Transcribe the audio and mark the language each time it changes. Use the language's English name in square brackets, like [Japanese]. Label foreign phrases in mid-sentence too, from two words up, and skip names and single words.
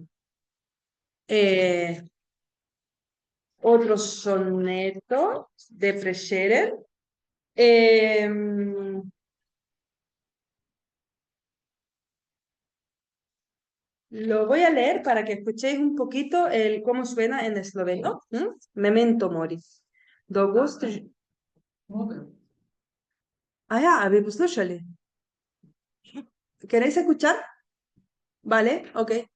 [Spanish] Eh, Otro soneto de Prešeren. Lo voy a leer para que escuchéis un poquito cómo suena en esloveno. [Slovenian] Memento Mori. Dolgo ste... Ah, ja, a bi poslušali? [Spanish] ¿Queréis escuchar? Vale, ok.